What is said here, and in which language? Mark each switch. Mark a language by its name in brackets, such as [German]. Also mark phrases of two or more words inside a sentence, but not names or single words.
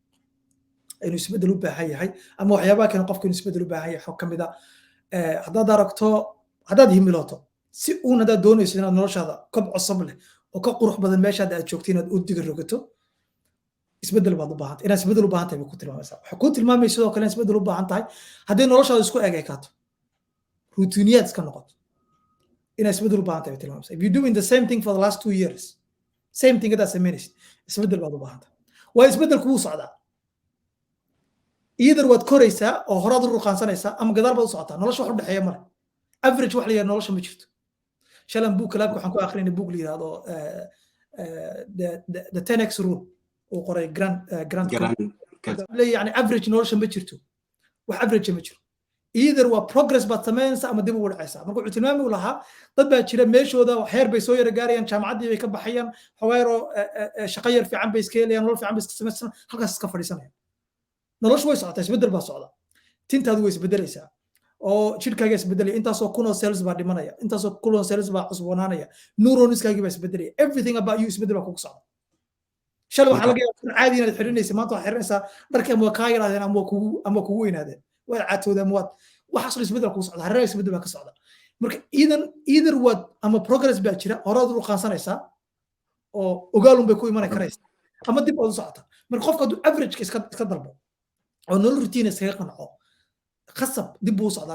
[Somali] ama waxyaabaha kale qofku inuu isbeddel u baahan yahay xog ka mid ah haddaad himilooto si uun haddaad doonayso inaad noloshaada kob cusub leh oo ka qurux badan meeshaada aad joogto inaad u diga rogato isbeddel baad u baahantay inaad isbeddel u baahan tahay bay ku tilmaamaysaa waxay ku tilmaamaysa sidoo kale isbeddel u baahan tahay haddii noloshaada isku ekaato routiniyaad iska noqoto inaad isbeddel u baahan tahay bay tilmaamaysaa [English] if you doing the same thing for the last 2 years same thing [Somali] hadaad samaynaysid isbeddel baad u baahan tahay waa isbeddelku wuu socdaa either waad koraysaa oo horaad u ruqaansanaysaa ama gadaal baad u socotaa nolosha wax u dhexeeya male average wax la yidhahdo nolosha ma jirto shalan buug kalaabka waxaan ku akhrinay buug la yidhahdo the 10x rule uu qoray grant yani average nolosha ma jirto wax average ma jiro either waa progress baad samaynaysaa ama dib ugu dhacaysaa marka wuxuu tilmaami u lahaa dad baa jira meeshooda heer bay soo yara gaarayaan jaamacaddii bay ka baxayaan xogeero shaqo yar fiican bay iska helayaan nolol fiican bay iska samaysanayaan halkaas iska fadhiisanayaan noloshu way socotaa isbeddel baa socda tintaadu way isbeddelaysaa oo jidhkaaga isbeddelaya intaasoo kunoo cells baa dhimanaya intaasoo kunoo cells baa cusboonaanaya neuronskaagii baa isbeddelaya [English] everything about you [Somali] isbeddel baa kugu socda shalay waxaa laga yaabaa caadi inaad xirinaysa maanta waxaad xirinaysaa dharkii ama waa kaa yaraadeen ama kugu weynaadeen waad caatooda ama waad waxaasoo isbeddel kugu socda hareeraha isbeddel baa ka socda marka either waad ama progress baa jira horaad u ruqaansanaysaa oo ogaalun bay ku imanay karaysaa ama dib ood u socotaa marka qofka hadduu averageka iska dalbo oo nolol routine iskaga qanco khasab dib buu u socdaa